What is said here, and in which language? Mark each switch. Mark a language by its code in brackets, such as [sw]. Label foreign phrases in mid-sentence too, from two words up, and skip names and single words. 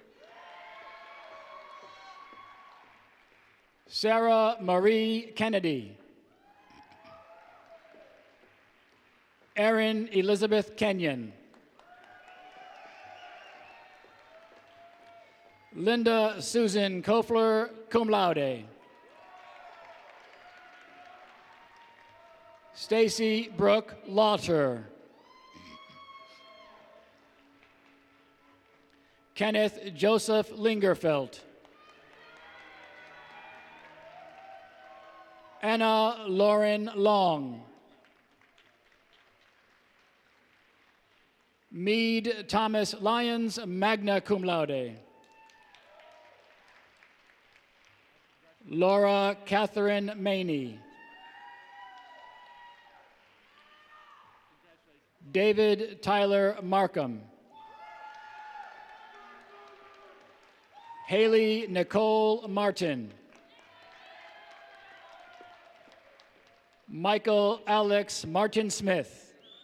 [en] Sarah Marie Kennedy. Erin Elizabeth Kenyon. Linda Susan Kofler, [la] cum laude. [en] Stacy Brooke Lauter. Kenneth Joseph Lingerfelt. Anna Lauren Long. Meade Thomas Lyons, [la] magna cum laude. [en] Laura Catherine Maney. David Tyler Markham. Haley Nicole Martin. Michael Alex Martin Smith.